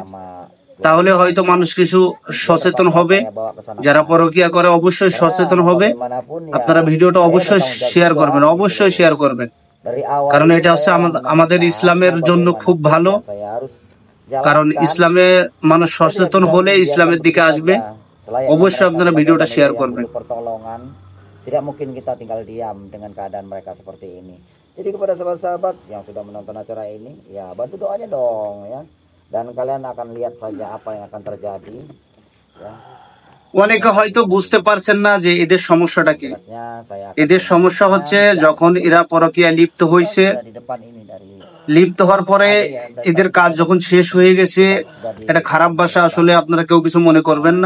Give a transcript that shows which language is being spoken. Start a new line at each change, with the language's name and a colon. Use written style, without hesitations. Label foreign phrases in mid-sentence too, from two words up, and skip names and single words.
Bangla: তাহলে হয়তো মানুষ কিছু সচেতন হবে, যারা পরকিয়া করে অবশ্যই সচেতন হবে। আপনারা ভিডিওটা অবশ্যই শেয়ার করবেন, অবশ্যই শেয়ার করবেন, কারণ এটা হচ্ছে আমাদের ইসলামের জন্য খুব ভালো। কারণ ইসলামে মানুষ সচেতন হলে ইসলামের দিকে আসবে। অবশ্যই আপনারা ভিডিওটা শেয়ার করবেন।
Indonesian: Tidak mungkin kita tinggal diam dengan keadaan mereka seperti ini. Jadi kepada sahabat-sahabat yang sudah menonton acara ini, ya bantu doanya dong ya. Dan kalian akan lihat saja apa yang akan terjadi ya.
Bangla: অনেকে হয়তো বুঝতে পারছেন না যে এদের সমস্যাটা কি। এদের সমস্যা হচ্ছে যখন এরা পরকীয়া লিপ্ত হয়েছে, লিপ্ত হওয়ার পরে এদের কাজ যখন শেষ হয়ে গেছে, এটা খারাপ ভাষা, আসলে আপনারা কেউ কিছু মনে করবেন না।